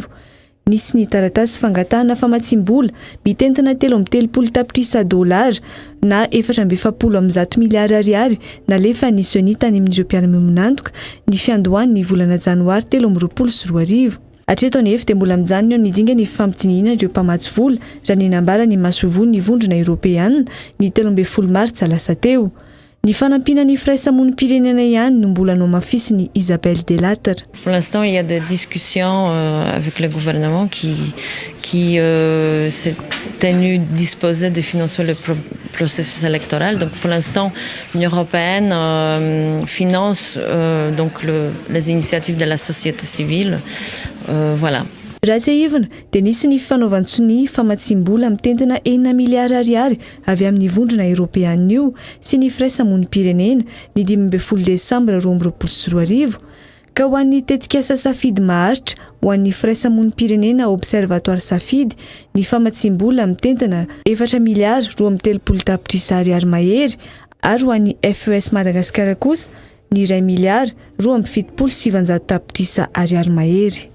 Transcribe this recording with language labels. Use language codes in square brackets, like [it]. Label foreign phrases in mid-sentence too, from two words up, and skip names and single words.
[mg] Nisy ny taratasy fangatahana famatsim-bola mitentina 330 tapitrisa $, na 470 miliara ariary nalefa ny Seni tany amin'ireo mpiara-mioninantoka ny fiandohany ny volana janoary 2024. Atreto anefa dia mbola mijanona eo ny dinga ny fampidiniana ireo mpamatsy vola raha ny nambara ny masovony ny vondrona eropeanina ny 13 Martsa lasa teo. Ny fanampina ny firaisamonim-pirenena ihany no mbola nomafisiny Isabelle Delatre. [fr] Pour l'instant, il y a des discussions avec le gouvernement qui s'est tenu disposé de financer le processus électoral. Donc pour l'instant, l'Union européenne finance donc les initiatives de la société civile. Voilà. [mg] Raha tsy ahivana dia nisy ny fanaovantsony famatsim-bola mitentina 9 miliara ariary avy amin'ny vondrona eropeanina io sy ny firaisamonim-pirenena ny 12 Desambra 2024 ka ho an'ny tetikasa safidy maharitra ho an'ny firaisamonim-pirenena Observatoire Safidy ny famatsim-bola mitentina 4 miliara 230 tapitrisa ariary mahery ary ho an'ny FES Madagasikara kosa ny 1 miliara 277 tapitrisa ariary mahery.